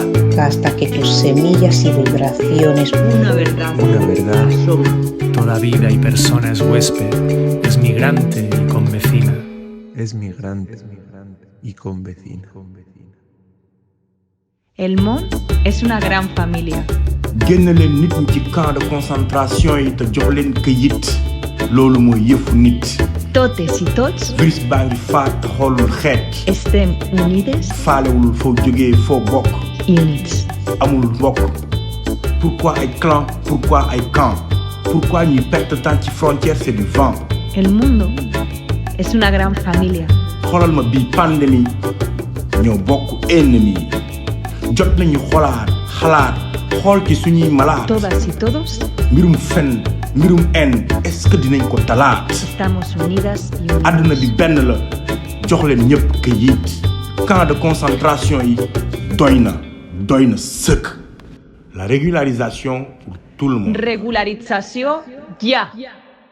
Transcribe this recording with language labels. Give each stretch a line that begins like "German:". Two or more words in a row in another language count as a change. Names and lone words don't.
Spanish: Hasta que tus semillas y vibraciones. Una verdad. Asombra. Toda vida y persona es huésped, es migrante y convecina. Es migrante y convecina. El monde es una gran familia.
Wolof: génn leen nit ñi ci
French: camp de concentration
Wolof: yi te jox leen këyit loolu mooy yëfu nit
Catalan: Totes y tots
Wolof: virus baa ngi faat te xoolul xeet
Catalan: estem unides
Wolof: faalewul foo jógee foo bokk
Catalan: units.
Wolof: amul mbokk pourquoi ay clan pourquoi ay camp pourquoi ñuy
French: perte temps
Wolof: ci frontière
French: c'est du vent
Spanish: El mundo es una gran familia.
Wolof: xoolal ma bii pandémie ñoo bokk ennemi jot nañu xalaat xool ci suñuy malaat
Spanish: Todas y todos
Wolof: mbirum fen mbirum en
French: est-ce que
Wolof: dinañ ko talaat
Spanish: estamos unidas y unidos.
Wolof: àdduna bi benn la jox leen ñëpp këyit
French: camp de concentration
Wolof: yi doy na sëkk
French: la régularisation pour tout le monde
Spanish: Regularización ya.